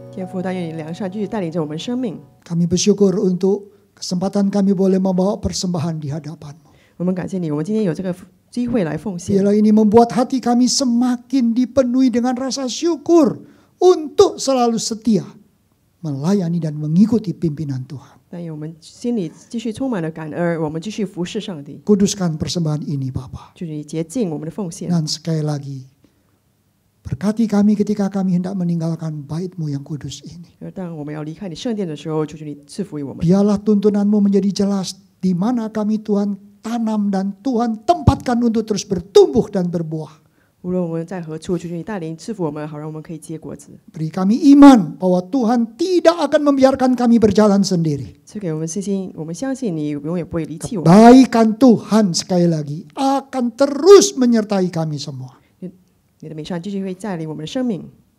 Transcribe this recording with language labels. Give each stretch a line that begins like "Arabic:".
Chinese: 天父，但愿你良善继续带领着我们生命。
Indonesian: Kami bersyukur untuk kesempatan kami boleh membawa persembahan di hadapan-Mu.
Chinese: 我们感谢你，我们今天有这个机会来奉献。
Indonesian: Biarlah ini membuat hati kami semakin dipenuhi dengan rasa syukur untuk selalu setia melayani dan mengikuti pimpinan Tuhan.
Chinese: 但愿我们心里继续充满了感恩，我们继续服侍上帝。
Indonesian: Kuduskan persembahan ini Bapa.
Chinese: 就是你洁净我们的奉献。
Indonesian: Dan sekali lagi, berkati kami ketika kami hendak meninggalkan bait-Mu yang kudus ini.
Chinese: 当我们要离开你圣殿的时候，求求你赐福于我们。
Indonesian: Biarlah tuntunan-Mu menjadi jelas di mana kami Tuhan tanam dan Tuhan tempatkan untuk terus bertumbuh dan berbuah.
Chinese: 无论我们在何处，求求你带领赐福我们，好让我们可以结果子。
Indonesian: Beri kami iman bahwa Tuhan tidak akan membiarkan kami berjalan sendiri.
Chinese: 赐给我们信心，我们相信你永远不会离弃我们。
Indonesian: Kebaikan Tuhan sekali lagi akan terus menyertai kami semua.
Chinese: 你的美善继续会带领我们的生命。